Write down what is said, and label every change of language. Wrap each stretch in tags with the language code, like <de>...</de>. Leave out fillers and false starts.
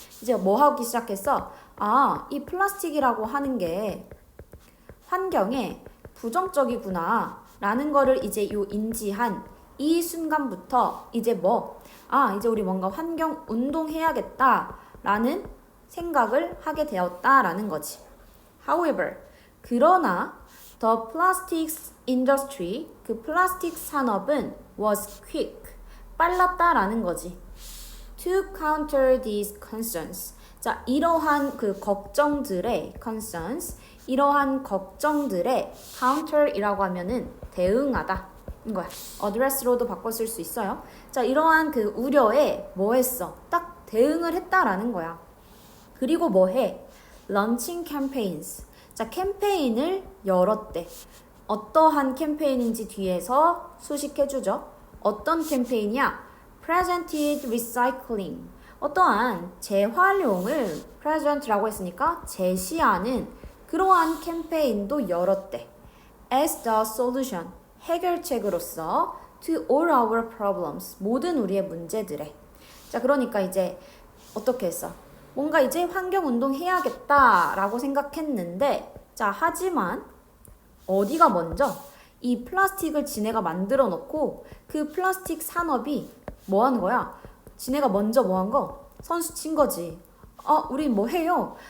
<ko>이제 뭐 하기 시작했어? 이 플라스틱이라고 하는 게 환경에 부정적이구나 라는 거를 이제 인지한 이 순간부터 이제 이제 우리 뭔가 환경 운동해야겠다 라는 생각을 하게 되었다라는 거지.</ko> <en>However,</en> <ko>그러나</ko> <en>the plastics industry,</en> <ko>그 플라스틱 산업은</ko> <en>was quick,</en> <ko>빨랐다라는 거지.</ko> <en>To counter these concerns.</en> <ko>자, 이러한 그 걱정들의 concerns, 이러한 걱정들의 counter이라고 하면은 대응하다. 이거야. address로도 바꿔 쓸 수 있어요. 자, 이러한 그 우려에 뭐 했어? 딱 대응을 했다라는 거야. 그리고 뭐 해?</ko> <en>launching campaigns.</en> <ko>자, 캠페인을 열었대. 어떠한 캠페인인지 뒤에서 수식해주죠. 어떤 캠페인이야?</ko> <en>presented recycling.</en> <ko>어떠한 재활용을 present라고 했으니까 제시하는 그러한 캠페인도 열었대.</ko> <en>As the solution,</en> <ko>해결책으로서</ko> <en>to all our problems,</en> <ko>모든 우리의 문제들에. 자, 그러니까 이제 어떻게 했어? 뭔가 이제 환경운동 해야겠다라고 생각했는데, 자, 하지만 어디가 먼저 이 플라스틱을 지네가 만들어 놓고 그 플라스틱 산업이 뭐 하는 거야? 지네가 먼저 뭐 한 거? 선수 친 거지. 우리 뭐 해요?</ko>